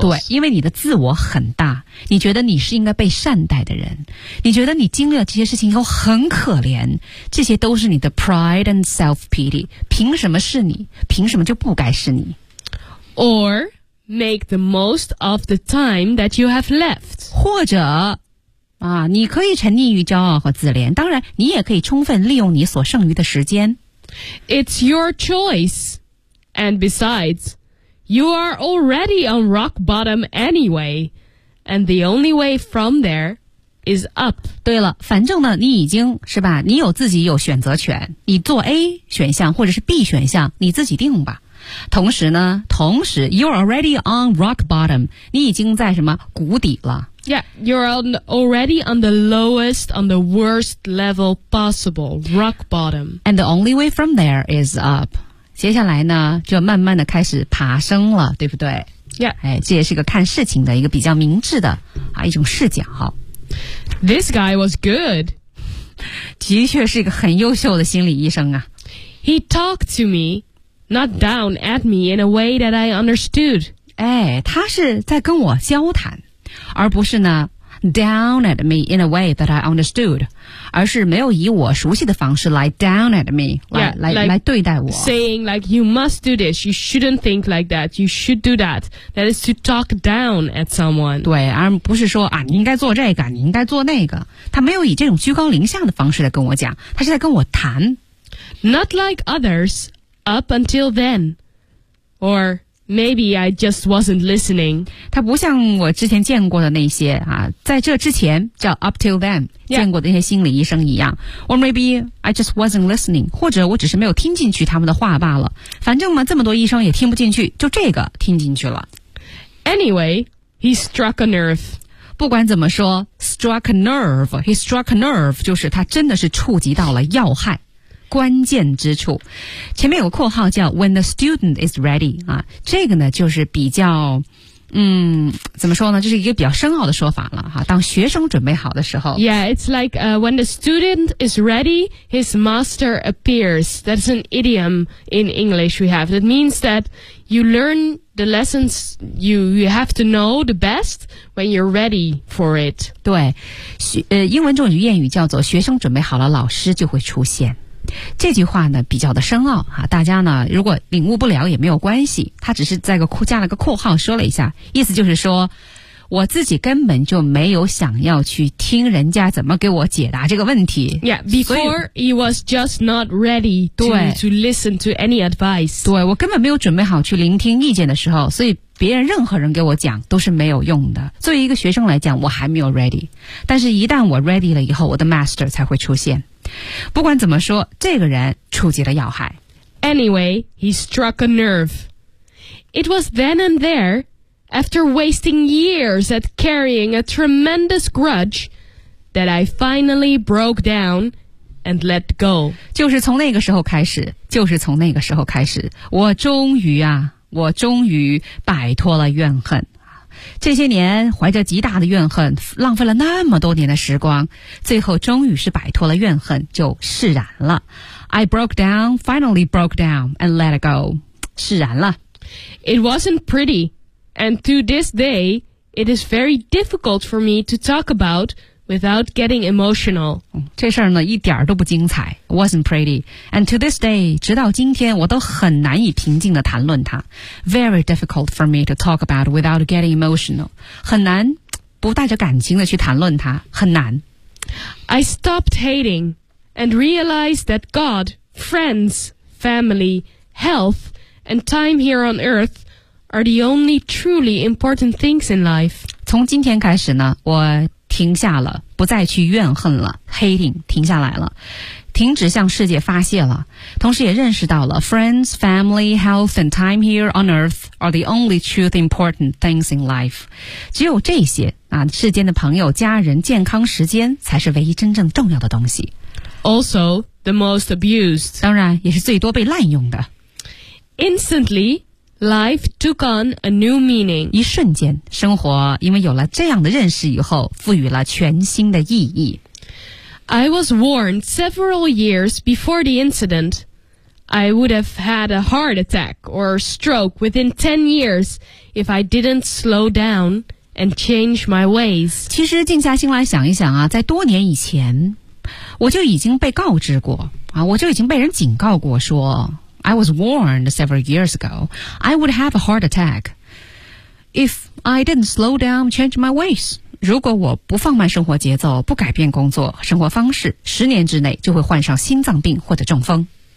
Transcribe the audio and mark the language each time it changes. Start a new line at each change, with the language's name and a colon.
Chinese: 对，因为你的自我很大，你觉得你是应该被善待的人，你觉得你经历了这些事情以后很可怜，这些都是你的
English: pride and self-pity.
Chinese: 凭什么是你？凭什么就不该是你？
English: Or make the most of the time that you have left.
Chinese: 或者啊，你可以沉溺于骄傲和自怜，当然你也可以充分利用你所剩余的时间。
English: It's your choice. And besides, you are already on rock bottom anyway. And the only way from there is up.
Chinese: 对了，反正呢，你已经是吧，你有自己有选择权，你做 A 选项或者是 B 选项，你自己定吧。同时呢，同时
English: you're already on rock bottom，
Chinese: 你已经在什么谷底了。
English: Yeah, you're already on the lowest, on the worst level possible, rock bottom. And the only way from there is up.
Chinese: 接下来呢，就慢慢的开始爬升了，对不对？
English: Yeah.
Chinese: 哎，这也是一个看事情的一个比较明智的啊一种视角。
English: This guy was good.
Chinese: 的确是一个很优秀的心理医生啊。
English: He talked to me. Not down at me in a way that I understood.
Chinese: 哎，他是在跟我交谈，而不是呢
English: down at me in a way that I understood，
Chinese: 而是没有以我熟悉的方式来
English: down at me，
Chinese: 来对待我。
English: Saying like you must do this, you shouldn't think like that, you should do that. That is to talk down at someone.
Chinese: 对，而不是说啊，你应该做这个，你应该做那个。他没有以这种居高临下的方式来跟我讲，他是在跟我谈。
English: Not like others. Up until then, or maybe I just wasn't listening.
Chinese: 他不像我之前见过的那些啊，在这之前叫
English: up till then、 yeah.
Chinese: 见过的那些心理医生一样 ，
English: or maybe I just wasn't listening，
Chinese: 或者我只是没有听进去他们的话罢了。反正嘛，这么多医生也听不进去，就这个听进去了。
English: Anyway, he struck a nerve.
Chinese: 不管怎么说 ，
English: struck a nerve. He struck a nerve
Chinese: 就是他真的是触及到了要害。关键之处，前面有个括号叫
English: "When the student is ready"
Chinese: 啊，这个呢就是比较，怎么说呢？这是一个比较深奥的说法了哈、啊。当学生准备好的时候
English: ，Yeah, it's like when the student is ready, his master appears. That's an idiom in English we have. That means that you learn the lessons you have to know the best when you're ready for it.
Chinese: 对，英文中有谚语叫做"学生准备好了，老师就会出现"。这句话呢比较的深奥啊，大家呢如果领悟不了也没有关系，他只是在个加了个括号说了一下，意思就是说我自己根本就没有想要去听人家怎么给我解答这个问题。
English: Yeah, before he was just not ready to listen to any advice.
Chinese: 对，我根本没有准备好去聆听意见的时候，所以别人任何人给我讲都是没有用的。作为一个学生来讲，我还没有 ready， 但是一旦我 ready 了以后，我的 master 才会出现。不管怎么说，这个人触及了要害。
English: Anyway, he struck a nerve. It was then and there, after wasting years at carrying a tremendous grudge, that I finally broke down and let go.
Chinese: 就是从那个时候开始，就是从那个时候开始，我终于啊，我终于摆脱了怨恨。这些年怀着极大的怨恨，浪费了那么多年的时光，最后终于是摆脱了怨恨，就释然了。
English: I broke down, finally broke down, and let it go.
Chinese: 释然了。
English: It wasn't pretty, and to this day, it is very difficult for me to talk about without getting emotional.
Chinese: 这事儿呢，一点都不精彩。
English: Wasn't pretty, and to this day,
Chinese: 直到今天我都很难以平静地谈论它。
English: Very difficult for me to talk about without getting emotional.
Chinese: 很难不带着感情地去谈论它，很难。
English: I stopped hating and realized that God, friends, family, health, and time here on earth are the only truly important things in life.
Chinese: 从今天开始呢，我停下了，不再去怨恨了 ，hating 停下来了。停止向世界发泄了，同时也认识到了
English: friends, family, health, and time here on earth are the only truth important things in life.
Chinese: 只有这些啊，世间的朋友、家人、健康、时间才是唯一真正重要的东西。
English: Also, the most abused.
Chinese: 当然，也是最多被滥用的。
English: Instantly, life took on a new meaning.
Chinese: 一瞬间，生活因为有了这样的认识以后，赋予了全新的意义。
English: I was warned several years before the incident. I would have had a heart attack or stroke within 10 years if I didn't slow down and change my ways.
Chinese: 其实静下心来想一想啊，在多年以前我就已经被告知过啊，我就已经被人警告过说
English: I was warned several years ago I would have a heart attack If I didn't slow down change my ways
Chinese: 如果我不放慢生活节奏不改变工作生活方式十年之内就会患上心脏病或者中风